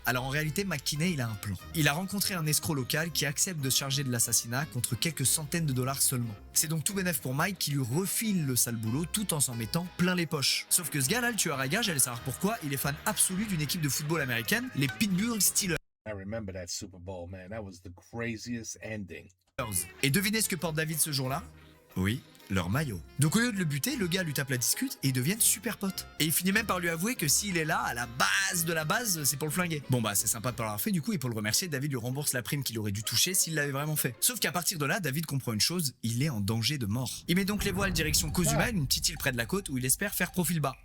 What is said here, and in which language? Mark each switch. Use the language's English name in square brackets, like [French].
[French] Alors en réalité, McKinney, il a un plan. Il a rencontré un escroc local qui accepte de se charger de l'assassinat contre quelques centaines de dollars seulement. C'est donc tout bénef pour Mike qui lui refile le sale boulot tout en s'en mettant plein les poches. Sauf que ce gars-là, le tueur à gages, allez savoir pourquoi, il est fan absolu d'une équipe de football américaine, les Pittsburgh Steelers. [English] I remember that Super Bowl, man. That was the craziest ending. [French] Et devinez ce que porte David ce jour-là? Oui, leur maillot. Donc au lieu de le buter, le gars lui tape la discute et ils deviennent super potes. Et il finit même par lui avouer que s'il est là, à la base de la base, c'est pour le flinguer. Bon bah c'est sympa de pas l'avoir fait du coup, et pour le remercier, David lui rembourse la prime qu'il aurait dû toucher s'il l'avait vraiment fait. Sauf qu'à partir de là, David comprend une chose, il est en danger de mort. Il met donc les voiles direction Cozumel, une petite île près de la côte où il espère faire profil bas.